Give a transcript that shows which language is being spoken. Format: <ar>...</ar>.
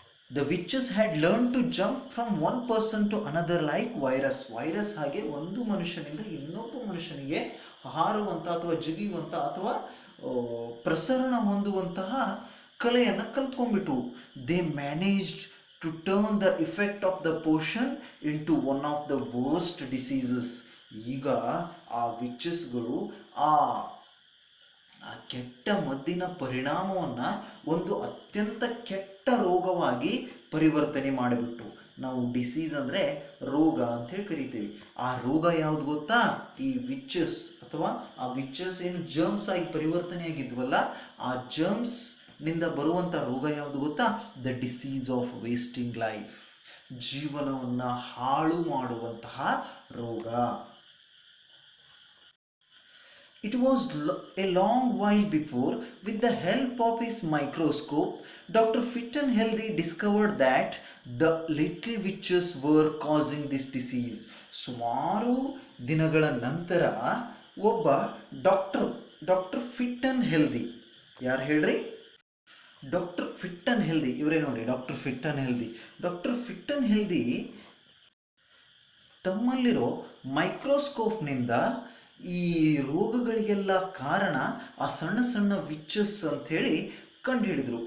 <en>The witches had learned to jump from one person to another like virus.</en> <kn>Virus ಹಾಗೆ ಒಂದು ಮನುಷ್ಯನಿಂದ ಇನ್ನೊಬ್ಬ ಮನುಷ್ಯನಿಗೆ ಹಾರುವಂಥ ಅಥವಾ ಜಿಗಿಯುವಂಥ ಅಥವಾ ಪ್ರಸರಣ ಹೊಂದುವಂತಹ ಕಲೆಯನ್ನು ಕಲ್ತ್ಕೊಂಡ್ಬಿಟ್ಟು.</kn> <en>They managed to turn the effect of the potion into one of the worst diseases.</en> <kn>ಈಗ ಆ ವಿಚಸ್ಗಳು ಆ ಆ ಕೆಟ್ಟ ಮದ್ದಿನ ಪರಿಣಾಮವನ್ನು ಒಂದು ಅತ್ಯಂತ ಕೆಟ್ಟ ರೋಗವಾಗಿ ಪರಿವರ್ತನೆ ಮಾಡಿಬಿಟ್ಟು, ನಾವು ಡಿಸೀಸ್ ಅಂದರೆ ರೋಗ ಅಂಥೇಳಿ ಕರಿತೀವಿ. ಆ ರೋಗ ಯಾವುದು ಗೊತ್ತಾ? ಈ ವಿಚಸ್ ಅಥವಾ ಆ ವಿಚಸ್ ಏನು ಜರ್ಮ್ಸ್ ಆಗಿ ಪರಿವರ್ತನೆ ಆಗಿದ್ವಲ್ಲ, ಆ ಜರ್ಮ್ಸ್ ನಿಂದ ಬರುವಂಥ ರೋಗ ಯಾವುದು ಗೊತ್ತಾ?</kn> <en>the disease of wasting life,</en> <kn>ಜೀವನವನ್ನು ಹಾಳು ಮಾಡುವಂತಹ ರೋಗ.</kn> <en>It was a long while before, with the help of his microscope, Dr. Fit and Healthy discovered that the little witches were causing this disease.</en> <kn>ಸುಮಾರು ದಿನಗಳ ನಂತರ ಒಬ್ಬ ಡಾಕ್ಟರ್ ಫಿಟ್ ಅಂಡ್ ಹೆಲ್ದಿ, ಯಾರು ಹೇಳ್ರಿ? ಡಾಕ್ಟರ್ ಫಿಟ್ ಅಂಡ್ ಹೆಲ್ದಿ, ಇವರೇ ನೋಡಿ, doctor fit and healthy. Doctor fit and healthy ತಮ್ಮಲ್ಲಿರೋ ಮೈಕ್ರೋಸ್ಕೋಪ್ನಿಂದ ಈ ರೋಗಗಳಿಗೆಲ್ಲ ಕಾರಣ ಆ ಸಣ್ಣ ಸಣ್ಣ ವಿಚಸ್ ಅಂಥೇಳಿ ಕಂಡುಹಿಡಿದ್ರು.</kn>